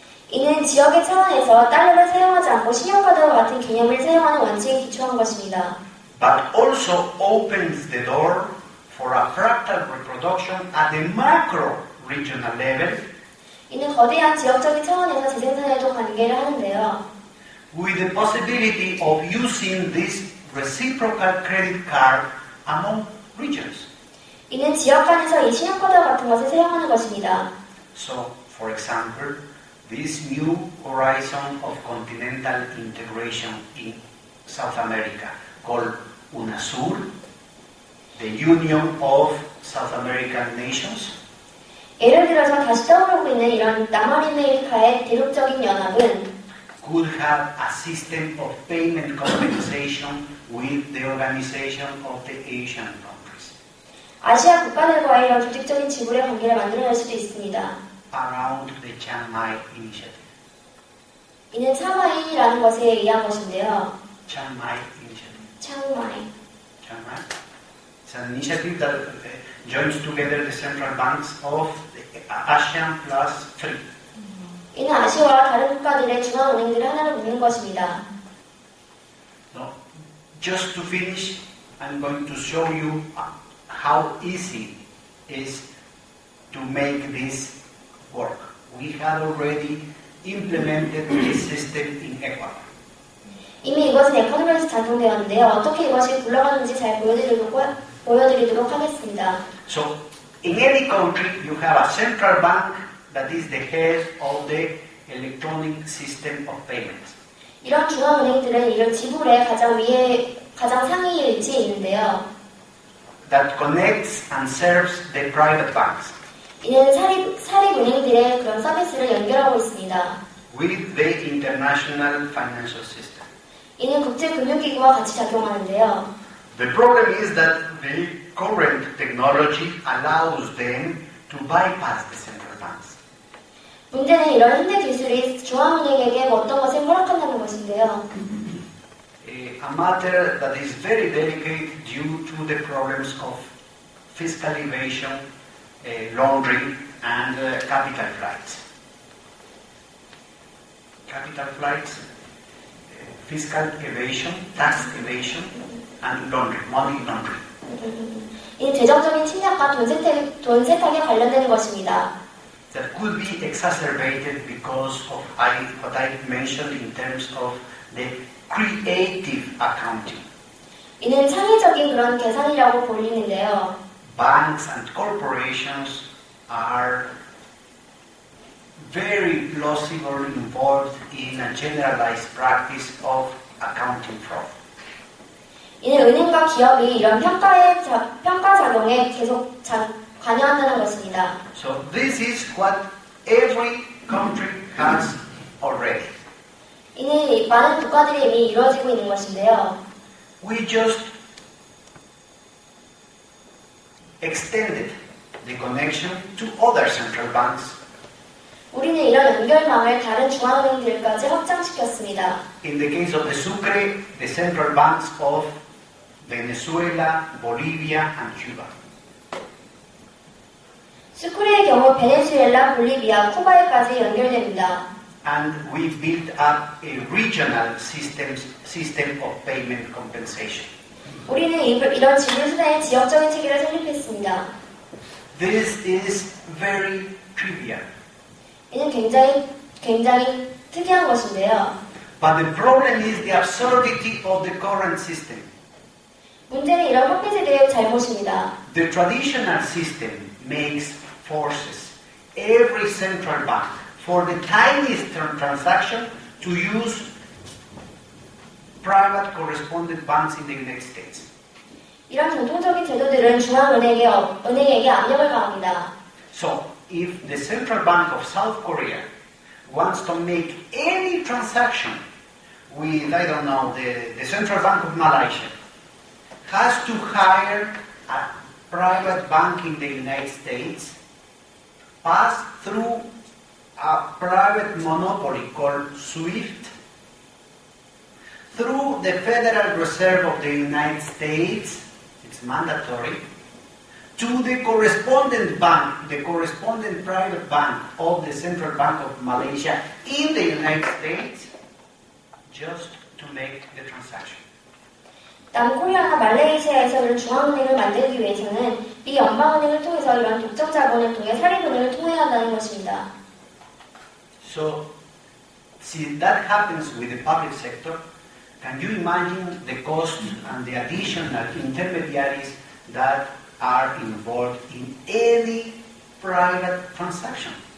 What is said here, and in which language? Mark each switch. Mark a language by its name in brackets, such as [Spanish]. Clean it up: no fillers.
[Korean] 이는 지역의 차원에서 달러를 사용하지 않고 신용카드와 같은 개념을 사용하는 원칙에 기초한 것입니다. [English] But also opens the door for a fractal reproduction at the macro regional level [Korean] 이는 거대한 지역적인 차원에서 재생산에도 관계를 하는데요. [English] with the possibility of using this reciprocal credit card among regions. [Korean] 이는 지역 간에서 이 신용카드와 같은 것을 사용하는 것입니다. [English] So, for example, this new horizon of continental integration in South America called UNASUR, the Union of South American Nations, [Korean] 예를 들어서 다시 떠오르고 있는 이런 남아메리카의 대륙적인 연합은 [English] could have a system of payment compensation with the Organization of the Asian Countries [Korean] 아시아 국가들과의 이런 조직적인 지불의 관계를 만들어낼 수도 있습니다. [English] around the Chiang Mai Initiative. [Korean] 이는 차마이라는 것에 의한 것인데요. [English] Chiang Mai Initiative. [Korean] 차마이. [English] Chiang Mai. It's an initiative that joins together the central banks of the ASEAN plus 3. [Korean] 이는 아시아와 다른 국가들의 중앙은행들을 하나로 묶는 것입니다. [English] So, just to finish, I'm going to show you how easy it is to make this work. We have already implemented this system in Ecuador. [Korean] 이미 이것은 에코노미에서 작동되었는데요. 어떻게 이것이 굴러가는지 잘 보여드리도록 하겠습니다. [English] So, in any country, you have a central bank that is the head of the electronic system of payments. [Korean] 이런 중앙은행들은 이런 지불의 가장 상위 위치에 있는데요. [English] That connects and serves the private banks [Korean] 이는 사립은행들의 그런 서비스를 연결하고 있습니다. [English] with the international financial system. [Korean] 이는 국제금융기구와 같이 작용하는데요. [English] The problem is that the current technology allows them to bypass the central banks. [Korean] 문제는 이런 현대 기술이 중앙은행에게 어떤 것을 허락한다는 것인데요. [English] A matter that is very delicate due to the problems of fiscal evasion, laundering, and capital flights. Capital flights, fiscal evasion, tax evasion, and laundering, money laundering. [Korean] 이 대정적인 침략과 돈 세탁에 관련되는 것입니다. [English] That could be exacerbated because of what I mentioned in terms of the creative accounting. [Korean] 이는 창의적인 그런 계산이라고 불리는데요. [English] Banks and corporations are very plausibly involved in a generalized practice of accounting fraud. [Korean] 이는 은행과 기업이 이런 평가 작용에 계속 관여한다는 것입니다. [English] So this is what every country has already. [Korean] 이는 많은 국가들이 이미 이루어지고 있는 것인데요. [English] We just extended the connection to other central banks. [Korean] 우리는 이런 연결망을 다른 중앙은행들까지 확장시켰습니다. [English] In the case of the Sucre, the central banks of Venezuela, Bolivia, and Cuba. [Korean] 수크레의 경우 베네수엘라, 볼리비아, 쿠바에까지 연결됩니다. [English] And we built up a regional system of payment compensation. [Korean] 우리는 이런 지불 수단의 지역적인 체계를 설립했습니다. [English] This is very trivial. [Korean] 이는 굉장히 특이한 것인데요. [English] But the problem is the absurdity of the current system. [Korean] 문제는 이런 화폐제도의 잘못입니다. [English] The traditional system makes forces every central bank for the tiniest transaction to use private correspondent banks in the United States. [Korean] 이런 전통적인 제도들은 중앙은행에게 압력을 가합니다. [English] So, if the Central Bank of South Korea wants to make any transaction with, I don't know, the Central Bank of Malaysia, has to hire a private bank in the United States, pass through a private monopoly called SWIFT, through the Federal Reserve of the United States, it's mandatory, to the correspondent bank, the correspondent private bank of the Central Bank of Malaysia in the United States, just to make the transaction. [Korean] 남코리아나 말레이시아에서 이런 중앙은행을 만들기 위해서는 미 연방은행을 통해서 이런 독점 자본을 통해 사립은행을 통해야 한다는 것입니다. [English] So, since that happens with the public sector, can you imagine the cost and the additional intermediaries that are involved in any private transaction?